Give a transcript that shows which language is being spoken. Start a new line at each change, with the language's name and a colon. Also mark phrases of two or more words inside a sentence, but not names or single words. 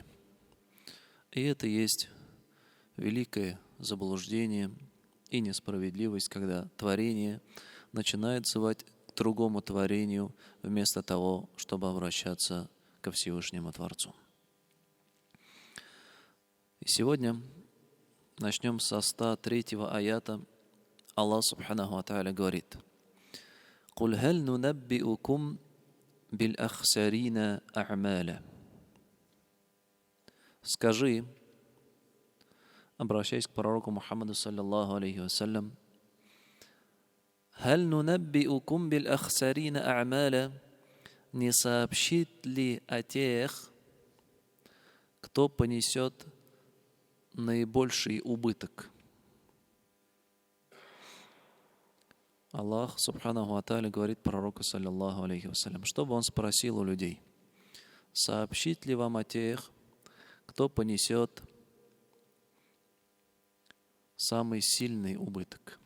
Russian: И это есть великое заблуждение и несправедливость, когда творение начинает взывать к другому творению, вместо того, чтобы обращаться ко Всевышнему Творцу. И сегодня начнем со 103-го аята. Аллах
Arabic: سبحانه وتعالى
Russian: говорит:
Arabic: «قل هل ننبئكم بالأخسرين أعمالا».
Russian: Скажи, обращаясь к пророку Мухаммаду
Arabic: صلى الله عليه وسلم, «هل ننبئكم بالأخسرين أعمالا»,
Russian: не сообщит ли о тех, кто понесет наибольший убыток? Аллах
Arabic: سبحانه وتعالى
Russian: говорит пророку
Arabic: صلى الله عليه وسلم,
Russian: чтобы он спросил у людей: сообщит ли вам о тех, кто понесет самый сильный убыток?